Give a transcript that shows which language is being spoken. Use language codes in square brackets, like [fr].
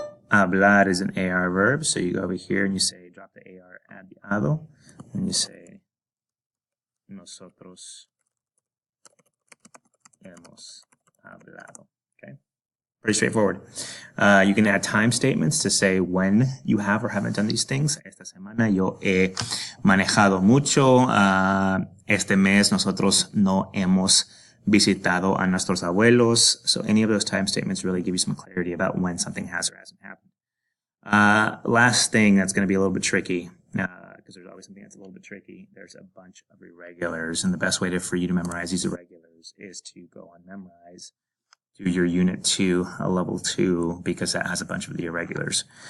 [en] Hablar is an AR verb, so you go over here and you say, drop the AR, add the ado, and you say, [es] nosotros hemos hablado. [en] Okay, pretty straightforward. You can add time statements to say when you have or haven't done these things. [es] Esta semana yo he manejado mucho. Este mes nosotros no hemos visitado a nuestros abuelos. [en] So any of those time statements really give you some clarity about when something has or hasn't happened. Last thing that's going to be a little bit tricky, because there's always something that's a little bit tricky. There's a bunch of irregulars, and the best way for you to memorize these irregulars is to go on Memrise, do your Unit 2, a Level 2, because that has a bunch of the irregulars.